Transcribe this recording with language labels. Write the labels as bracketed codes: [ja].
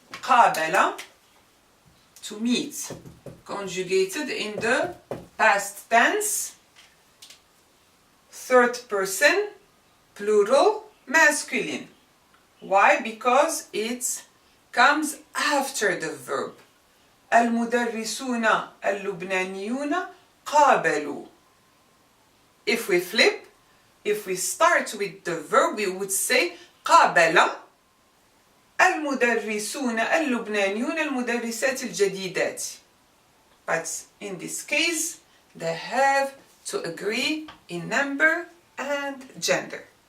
[en] قابل, to meet, conjugated in the past tense, third person, plural, masculine. Why? Because it comes after the verb. [ar] المدرسون اللبنانيون قابلوا. [en] If we flip, if we start with the verb, we would say [ar] قابل المدرسون اللبنانيون المدرسات الجديدات. [en] But in this case, they have to agree in number and gender.